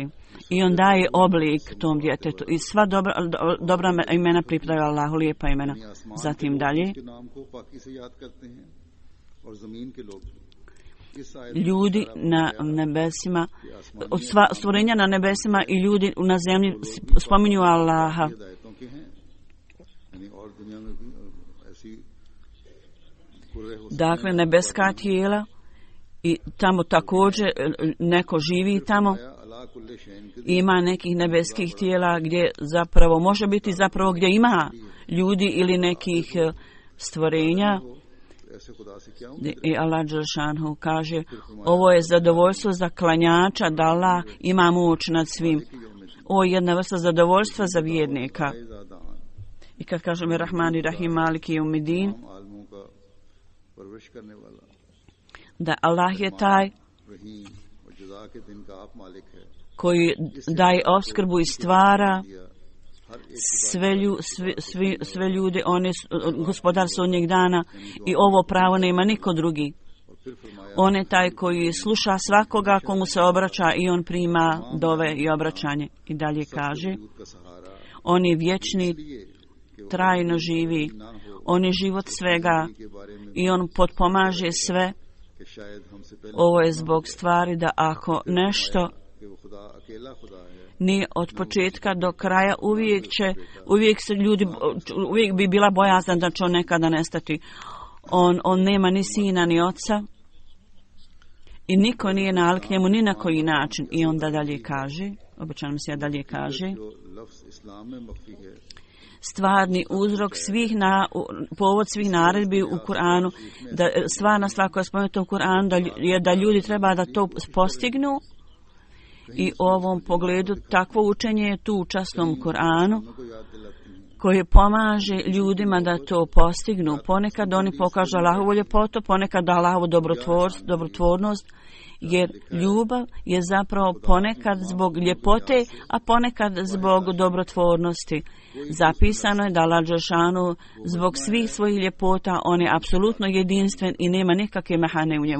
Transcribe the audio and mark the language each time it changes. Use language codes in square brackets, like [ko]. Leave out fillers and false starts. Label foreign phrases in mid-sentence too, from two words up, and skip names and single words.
[bs] I on daje oblik tom djetetu i sva dobra imena pripadaju Allahu, lijepa imena. Zatim dalje, ljudi na nebesima, od stvorenja na nebesima i ljudi na zemlji spominju Allaha. [ur] یعنی اور دنیا میں بھی ایسے کرے ہو سکتے [bs] Dakle, nebeska tijela i tamo također neko živi tamo. [ur] हैं [ar] على كل شيء [ur] के [bs] Ima nekih nebeskih tijela gdje zapravo može biti zapravo gdje ima ljudi ili nekih stvorenja. [ur] ایسے خدا سے کیا [bs] I Allah dželšanhu kaže, ovo je zadovoljstvo za klanjača da Allah ima moć nad svim. Ovo je jedna vrsta zadovoljstva za vjernika. ज़ादान I kad kažemo Rahman i Rahim [ar] مالك يوم الدين, [ur] عالموں کا پرورش کرنے والا [bs] da Allah je taj [ur] رحیم اور جزا کے دن کا آپ مالک ہے [bs] koji daje opskrbu i stvara [ur] دیا ہر ایک [bs] sve ljude, on je gospodar sudnjeg dana i ovo pravo nema niko drugi. [ur] اور پھر فرمایا [bs] On je taj koji sluša svakoga komu se obraća i on prima dove i obraćanje. I dalje kaže, [ur] وجود کا سہارا [bs] on je vječni, [ur] یہ کہ وہ [bs] trajno živi, [ur] نہ ہو [bs] on je život svega [ur] کے بارے میں [bs] i on potpomaže sve. [ur] کہ شاید ہم سے پہلے [bs] Ovo je zbog stvari da ako nešto [ur] کہ وہ خدا اکیلا خدا ہے [bs] nije od početka do kraja, uvijek bi bila bojazna da će on nekada nestati. On nema ni sina ni oca i niko nije nalik njemu ni na koji način. I onda dalje kaže, običajno se dalje kaže, [ur] جو لفظ اسلام میں مخفی ہے [bs] stvarni uzrok povod svih naredbi u Kur'anu, da stvarna stvar koja je spomenuta u Kur'anu je da ljudi treba da to postignu. I u ovom pogledu takvo učenje je tu u časnom Kur'anu [ur] کو یاد دلاتی ہیں [bs] koje pomaže ljudima da to postignu. Ponekad oni pokažu Allahovu ljepotu, ponekad Allahovu dobrotvornost, jer ljubav je zapravo ponekad zbog ljepote, a ponekad zbog dobrotvornosti. Zapisano je da Allah dželešanu zbog svih svojih ljepota on je apsolutno jedinstven i nema nikakve mahane u njemu.